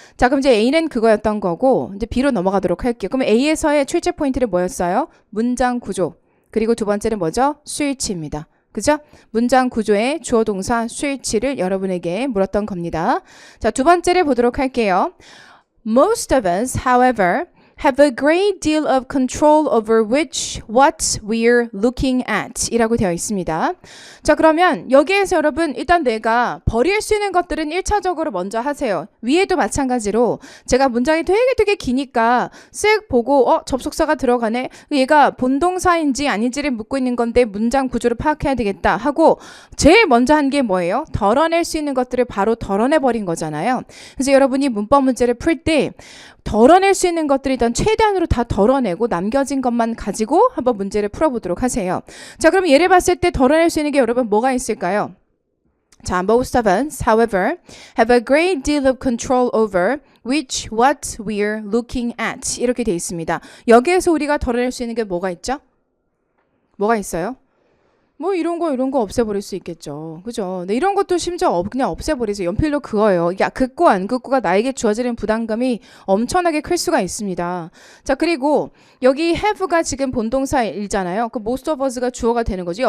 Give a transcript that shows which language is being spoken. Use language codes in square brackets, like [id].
[ko] 자, 그럼 이제 A는 그거였던 거고 이제 B로 넘어가도록 할게요. 그럼 A에서의 출제 포인트는 뭐였어요? 문장 구조. 그리고 두 번째는 뭐죠? 수일치입니다. 그죠? 문장 구조의 주어 동사 수일치를 여러분에게 물었던 겁니다. 자, 두 번째를 보도록 할게요. [en] Most of us, however, have a great deal of control over what we're looking at [ko] 이라고 되어 있습니다. 자, 그러면 여기에서 여러분 일단 내가 버릴 수 있는 것들은 1차적으로 먼저 하세요. 위에도 마찬가지로 제가 문장이 되게 기니까 쓱 보고 접속사가 들어가네. 얘가 본동사인지 아닌지를 묻고 있는 건데 문장 구조를 파악해야 되겠다 하고 제일 먼저 한 게 뭐예요? 덜어낼 수 있는 것들을 바로 덜어내버린 거잖아요. 그래서 여러분이 문법 문제를 풀 때 덜어낼 수 있는 것들이 일단 최대한으로 다 덜어내고 남겨진 것만 가지고 한번 문제를 풀어보도록 하세요. 자, 그럼 예를 봤을 때 덜어낼 수 있는 게 여러분 뭐가 있을까요? [en] 자, most of us, however, have a great deal of control over what we're looking at [ko] 이렇게 돼 있습니다. 여기에서 우리가 덜어낼 수 있는 게 뭐가 있죠? 뭐가 있어요? 뭐 이런 거 없애버릴 수 있겠죠. 그죠? 네, 이런 것도 심지어 그냥 없애버리세요. 연필로 그어요. 이게 긋고 안 긋고가 나에게 주어지는 부담감이 엄청나게 클 수가 있습니다. 자, 그리고 여기 have가 지금 본동사이잖아요. 그 [en] most of us [ko] 가 주어가 되는 거죠.